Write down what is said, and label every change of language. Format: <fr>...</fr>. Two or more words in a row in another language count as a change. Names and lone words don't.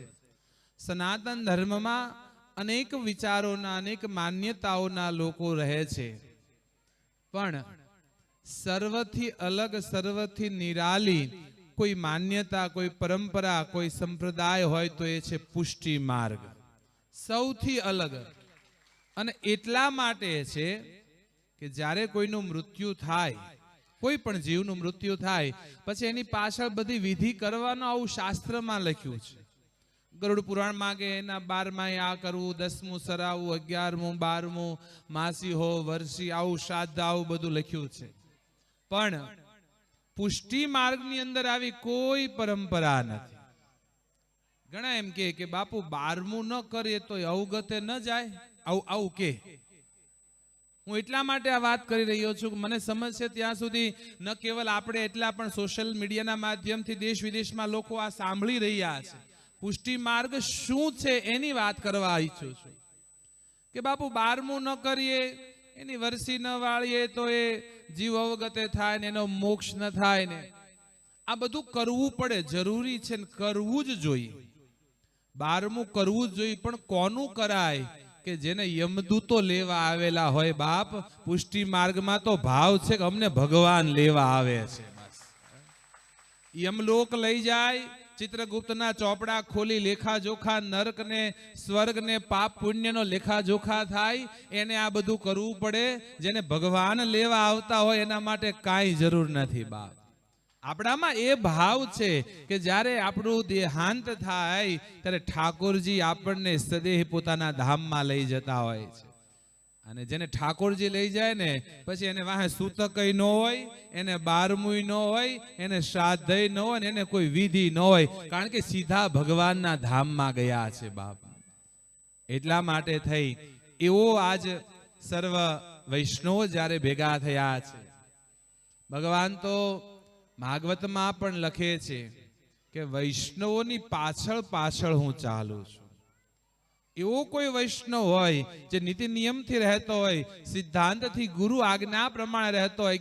<gu>સનાતન ધર્મ મેં અનેક વિચારોના, અનેક માન્યતાઓના લોકો રહે છે, પણ સર્વથી અલગ, સર્વથી નિરાળી કોઈ માન્યતા, કોઈ પરંપરા, કોઈ સંપ્રદાય હોય તો એ છે પુષ્ટિ માર્ગ। સૌથી અલગ અને એટલા માટે છે કે જ્યારે કોઈનું મૃત્યુ થાય, કોઈ પણ જીવનું મૃત્યુ થાય પછી એની પાછળ બધી વિધિ કરવાનો આવું શાસ્ત્રમાં લખ્યું છે। ગરુડ પુરાણ માંગે એના 12માં આ કરવું, 10મું સરાવું, 11મું, 12મું માસી હો વર્ષી આવું શ્રાદ્ધ આવું બધું લખ્યું છે। પણ પુષ્ટિ માર્ગની અંદર આવી કોઈ પરંપરા નથી। ઘણા એમ કે બાપૂ 12મું ન કરે તો અવગતે ન જાય, आવું કે હું એટલા માટે આ વાત કરી રહ્યો છું કે મને સમજ છે ત્યાં સુધી ન કેવલ આપણે એટલા પણ સોશિયલ મીડિયાના માધ્યમથી દેશ વિદેશમાં લોકો આ સાંભળી રહ્યા છે। પુષ્ટિ માર્ગ શું છે એની વાત કરવા ઈચ્છું છું કે બાપુ 12મું ન કરીએ, એની વરસી ન વાળીએ તો એ જીવ અવગતે થાય ને એનો મોક્ષ ન થાય ને, આ બધું કરવું પડે, જરૂરી છે ને કરવું જ જોઈએ। 12મું કરવું જ જોઈએ, પણ કોનું કરાય કે જેને યમદૂતો લેવા આવેલા હોય। બાપ પુષ્ટિ માર્ગ મેં તો ભાવ છે કે અમને ભગવાન લેવા આવે છે। બસ યમલોક લઈ જાય, ચિત્રગુપ્ત ના ચોપડા ખોલી લેખા જોખા, નરક ને સ્વર્ગ ને પાપ પુણ્ય નો લેખા જોખા થાય, એને આ બધું કરવું પડે। જેને ભગવાન લેવા આવતા હોય એના માટે કાઈ જરૂર નથી। બાપ આપણામાં એ ભાવ છે કે જ્યારે આપણું દેહાંત થાય ત્યારે ઠાકુરજી આપણને સદેહ પોતાના ધામમાં લઈ જતા હોય છે। અને જેને ઠાકુરજી લઈ જાય ને પછી એને વાહે સૂતકય ન હોય, એને 12મુંય ન હોય, એને શ્રાદ્ધય ન હોય, એને કોઈ વિધિ ન હોય, કારણ કે સીધા ભગવાનના ધામમાં ગયા છે। બાપ એટલા માટે થઈ એવો આજ સર્વ વૈષ્ણવ જ્યારે ભેગા થયા છે। ભગવાન તો ભાગવત મેં પણ લખે છે કે વૈષ્ણવોની પાછળ પાછળ હૂં ચાલૂ છું। એવો કોઈ વૈષ્ણવ હોય જે નીતિ નિયમ થી રહતો હોય, સિદ્ધાંત થી ગુરુ આજ્ઞા પ્રમાણે રહતો હોય।</gu>